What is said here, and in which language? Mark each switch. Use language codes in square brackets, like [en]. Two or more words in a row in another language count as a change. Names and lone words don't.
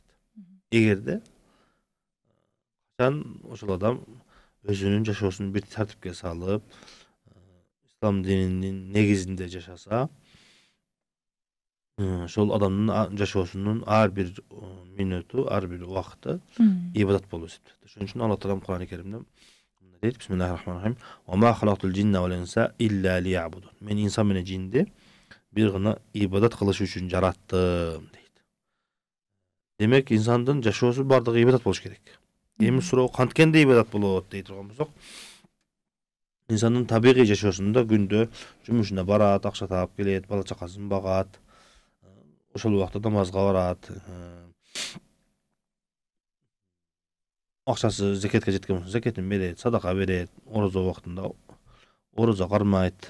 [ky] Эгерде ошол адам өзүнүн жашоосун бир тартипке салып, ислам дининин негизинде жашаса, ошол адамдын жашоосунун ар бир мүнөтү, ар бир убакыты ибадат болуп эсептелет. Ошон үчүн Алла Таала Куран-ы Керимде дейт: [ar] بسم الله الرحمن الرحيم. وما خلقت الجن والإنس إلا ليعبدون. [ky] Мен инсан менен жинди бир гана ибадат кылыш үчүн жараттым дейт. Демек, инсандын жашоосу бардыгы ибадат болуш керек. Эми суроо канткенде ибадат болот дей турган болсок, инсандын табигый жашоосунда күндө жумушуна барат, акча таап келет, бала чакасын багат, ошол убакта намазга барат, акчасы зекетке жеткен болсо зекетин берет, садака берет, орозо убактында орозо кармайт.